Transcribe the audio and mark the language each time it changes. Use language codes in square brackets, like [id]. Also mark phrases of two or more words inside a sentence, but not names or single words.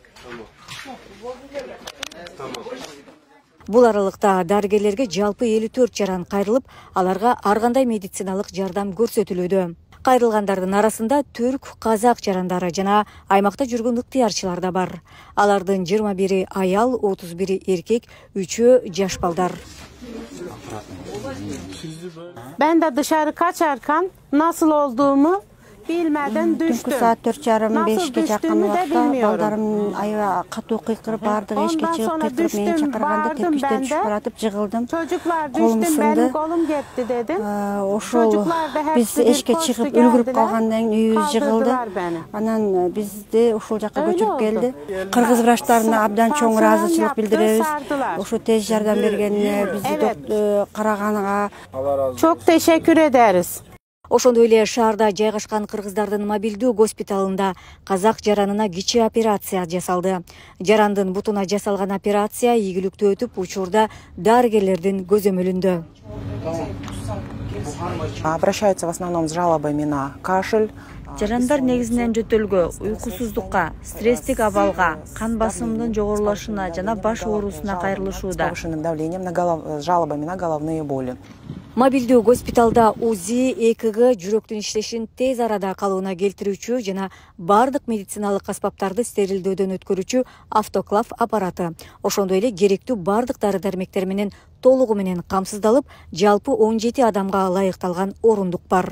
[ky] Бул аралыкта дарыгерлерге жалпы 54 жаран кайрылып, аларга ар кандай медициналык жардам көрсөтүлүүдө. Кайрылгандардын арасында түрк, казак жарандары жана аймакта жүргөн ыктыярчылар да бар. Алардын 21 аял, 31 эркек, 3 жаш балдар. [tr] Ben de dışarı kaçarken nasıl olduğumu bilmeden düştüm. [ky] Saat 4:30-5'e [kk] жақын уақытта [ky] балдарым аябай катуу кыйкырып бардык, эшикке чыгып кыйкырып мени чакырганда тепкичтен түшүп баратып жыгылдым. [tr] Çocuklar düştüm, benim kolum gitti dedim. [ky] Ошол биз эшикке чыгып үлгүрүп калгандан кийин үйүбүз жыгылды. Анан бизди ошол жакка көчүрүп келди. Кыргыз врачтарына абдан чоң ыраазычылык билдиребиз. Ошо тез жардам бергенине, бизди караганга [tr] çok teşekkür ederiz. [ky] Ошондой эле шаарда жайгашкан кыргыздардын мобилдүү госпиталында казак жаранына кичи операция жасалды. Жарандын бутуна жасалган операция ийгиликтүү өтүп, учурда дарыгерлердин көзөмөлүндө. [ru] Обращаются в основном с жалобами на кашель. [ky] Жарандар негизинен жөтөлгө, уйкусуздукка, стресстик абалга, кан басымдын жогорулашына жана баш оорусуна кайрылышууда. [ru] С повышенным давлением, с жалобами на головные боли. [ky] Мобилдүү госпиталда УЗИ, ЭКГ, жүрөктүн иштешин тез арада калыбына келтирүүчү жана бардык медициналык аспаптарды стерилдөөдөн өткөрүүчү автоклав аппараты. Ошондой эле керектүү бардык дары-дармектер менен толугу менен камсыздалып, жалпы 17 адамга ылайыкталган орундук бар.